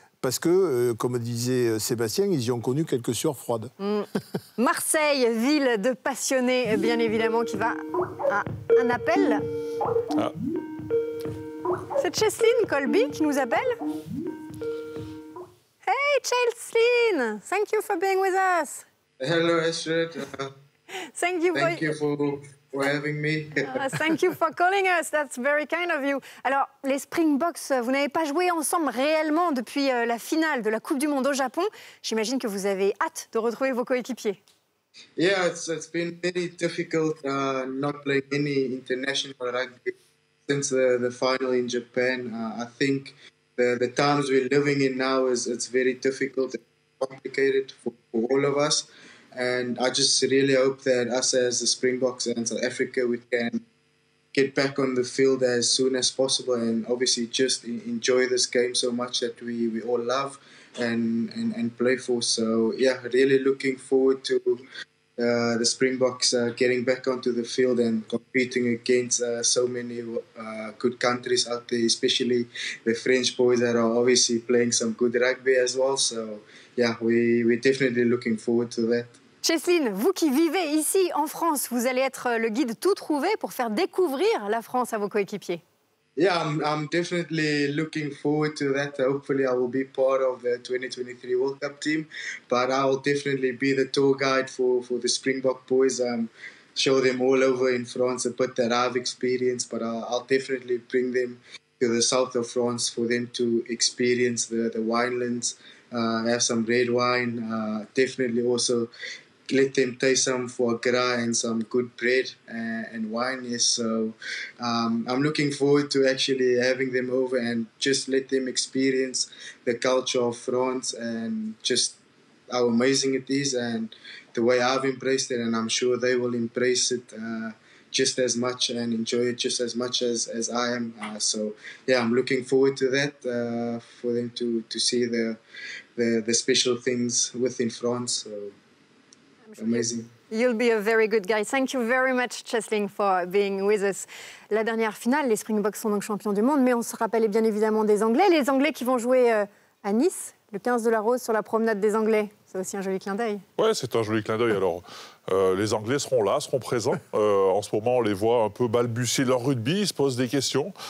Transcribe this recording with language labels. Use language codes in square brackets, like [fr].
[fr] Parce que, comme disait Sébastien, ils y ont connu quelques sueurs froides. Marseille, ville de passionnés, bien évidemment, qui va à un appel. Ah. C'est Cheslin Colby qui nous appelle. [en] Hey, Cheslin! Thank you for being with us. Hello, Astrid. Thank you for having me. Thank you for calling us. That's very kind of you. [fr] Alors, les Springboks, vous n'avez pas joué ensemble réellement depuis la finale de la Coupe du Monde au Japon. J'imagine que vous avez hâte de retrouver vos coéquipiers. [en] Yeah, it's been very difficult not playing any international rugby since the final in Japan. I think the times we're living in now it's very difficult and complicated for all of us. And I just really hope that us as the Springboks and South Africa, we can get back on the field as soon as possible, and obviously just enjoy this game so much that we all love and play for. So yeah, really looking forward to the Springboks getting back onto the field and competing against so many good countries out there, especially the French boys that are obviously playing some good rugby as well. So yeah, we're definitely looking forward to that. [fr] Cheslin, vous qui vivez ici en France, vous allez être le guide tout trouvé pour faire découvrir la France à vos coéquipiers. [en] Yeah, I'm definitely looking forward to that. Hopefully I will be part of the 2023 World Cup team, but I'll definitely be the tour guide for the Springbok boys. Show them all over in France a bit that I've experienced, but I'll definitely bring them to the south of France for them to experience the winelands, have some red wine, definitely also let them taste some foie gras and some good bread and wine. Yes, so I'm looking forward to actually having them over and just let them experience the culture of France and just how amazing it is and the way I've embraced it, and I'm sure they will embrace it just as much and enjoy it just as much as I am. So yeah, I'm looking forward to that, for them to see the special things within France. So amazing. You'll be a very good guy. Thank you very much, Cheslin, for being with us. [fr] La dernière finale, les Springboks sont donc champions du monde, mais on se rappelle bien évidemment des Anglais. Les Anglais qui vont jouer à Nice, le 15 de la Rose, sur la promenade des Anglais. C'est aussi un joli clin d'œil. Ouais, c'est un joli clin d'œil. Alors, les Anglais seront là, seront présents. En ce moment, on les voit un peu balbutier leur rugby, ils se posent des questions.